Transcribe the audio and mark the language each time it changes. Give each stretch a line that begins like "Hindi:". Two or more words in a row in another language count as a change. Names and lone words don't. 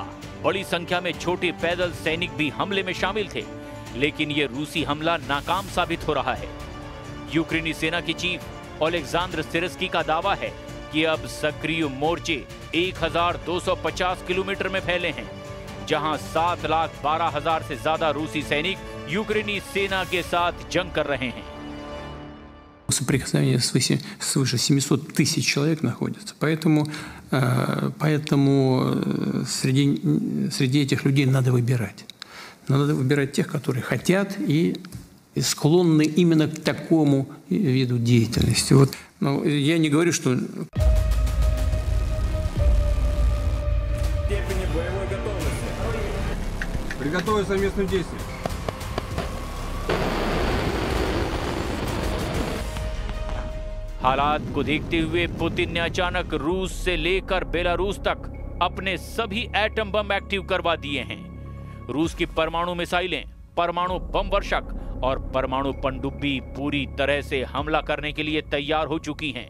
Hindi: बड़ी संख्या में छोटे पैदल सैनिक भी हमले में शामिल थे, लेकिन यह रूसी हमला नाकाम साबित हो रहा है। यूक्रेनी सेना के चीफ ओलेक्सांद्र सिरस्की का दावा है कि अब सक्रिय मोर्चे 1250 किलोमीटर में फैले हैं, जहां 7,12,000 से ज्यादा रूसी सैनिक यूक्रेनी सेना के साथ जंग कर रहे हैं।
Russian: Соприкосновение свыше 700 тысяч человек находится. Поэтому среди этих людей надо выбирать. Надо выбирать тех, которые хотят и склонны именно к такому виду деятельности. Вот, я не говорю, что... Степени боевой готовности. Приготовиться к совместным действиям.
Hindi: हालात को देखते हुए पुतिन ने अचानक रूस से लेकर बेलारूस तक अपने सभी
English: atom bomb
Hindi: एक्टिव करवा दिए हैं। रूस की परमाणु मिसाइलें, परमाणु बम वर्षक और परमाणु पनडुब्बी पूरी तरह से हमला करने के लिए तैयार हो चुकी हैं।